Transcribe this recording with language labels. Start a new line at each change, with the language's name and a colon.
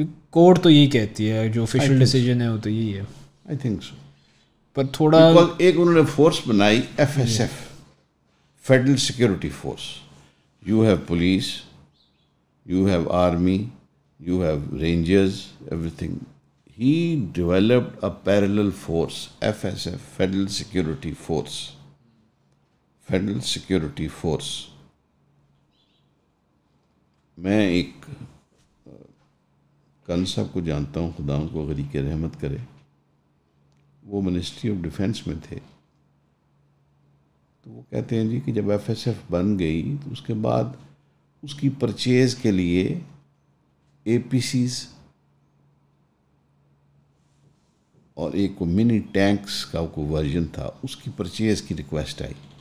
Urdu: Court تو یہی کہتی ہے, جو آفیشیل ڈیسیجن ہے وہ تو یہی ہے.
English: I think so.
Urdu: پر تھوڑا ایک انہوں نے فورس بنائی F S F, federal security force.
English: You have police, you have army, you have rangers, everything. He developed a parallel force, FSF, Federal Security Force. Federal Security Force.
Urdu: میں ایک کن صاحب کو جانتا ہوں, خدا ان کو غریق رحمت کرے, وہ منسٹری آف ڈیفینس میں تھے. تو وہ کہتے ہیں جی کہ جب ایف ایس ایف بن گئی تو اس کے بعد اس کی پرچیز کے لیے اے پی سیز اور ایک کو منی ٹینکس کا کوئی ورژن تھا, اس کی پرچیز کی ریکویسٹ آئی.